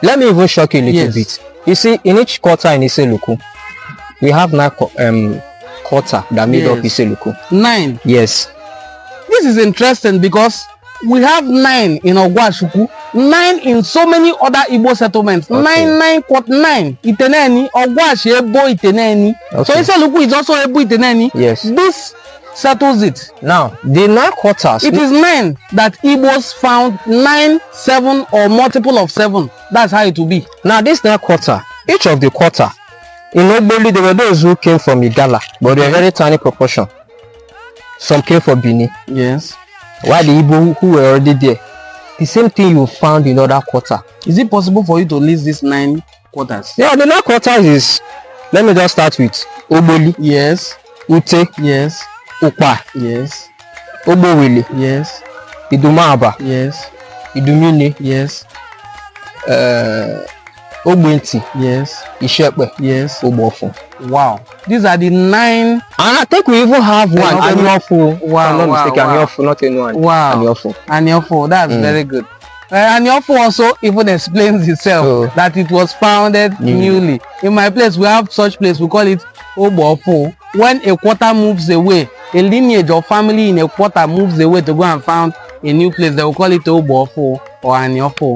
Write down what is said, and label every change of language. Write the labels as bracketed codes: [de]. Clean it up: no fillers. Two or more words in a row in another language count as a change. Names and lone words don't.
[en] Let me even shock you a little bit. You see, in each quarter in Issele-Uku, we have 9 quarter that made up Issele-Uku. 9. Yes. This is interesting because we have 9 in Ogwashuku, 9 in so many other Igbo settlements. Okay. 9 Iteneni, Ogwashi Ebo Iteneni. Okay. So Issele-Uku is also Ebo Iteneni. Yes. This settles it. Now, the 9 quarters. It is 9 that Igbos found 9, 7 or multiple of 7. That's how it will be. Now, this 9 quarter, each of the quarter, in Ogboli, there were those who came from Igala, but they were very tiny proportion. Some came from Bini. Yes. While the Igbo who were already there, the same thing you found in other quarter. Is it possible for you to list these 9 quarters? Yeah, the 9 quarters is, let me just start with Ogboli. Yes. Ute. Yes. Ukpa. Yes. Ogbowele. Yes. Idumaba. Yes. Idumini. Yes. Ogbenti. Yes. Ishepe. Yes. Ogbofo. Wow. These are the 9. And I think we even have one. Aniofu. Wow. I'm not mistaken. Aniofu, not Enuani. Wow. Aniofu. Aniofu. That's very good. Aniofu also even explains itself that it was founded newly. In my place, we have such place. We call it Ogbofo. When a quarter moves away, a lineage or family in a quarter moves away to go and found a new place, they will call it Ogbofo or Aniofu.